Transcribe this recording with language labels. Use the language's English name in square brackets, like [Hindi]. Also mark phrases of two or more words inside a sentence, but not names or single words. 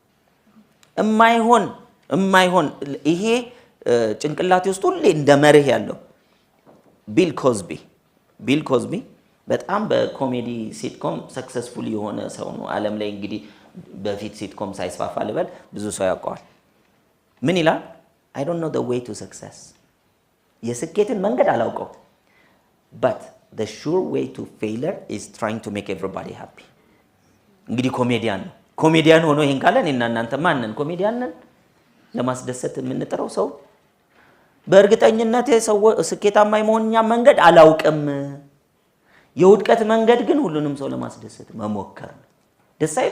[Amharic] እማይሆን ይሄ ጭንቅላቴ ውስጥ ሁሌ እንደ መርህ ያለው ቢል ኮዝቢ በጣም በኮሜዲ ሲትኮም ሰክሰስፉል የሆነ ሰው ነው። ዓለም ላይ እንግዲህ በፊት ሲትኮም ሳይስፋፋ ልበል ብዙ ሰው ያውቀዋል። ምን ይላል? [English] I don't know the way to success። [Amharic] የስኬትን መንገድ አላውቀው [English] but the sure way to failure is trying to make everybody happy። [Amharic] እንግዲህ ኮሜዲያን ሆኖ ይሄን ካለ እኔና እናንተ ማንን ኮሜዲያን ነን? ለማስደሰት የምንጥረው ሰው በእርግጠኝነት ሰው ስኬታማ የመሆንኛ መንገድ አላውቅም። የውድቀት መንገድ ግን ሁሉንም ሰው ለማስደሰት መሞከር ነው። ደስ አይል?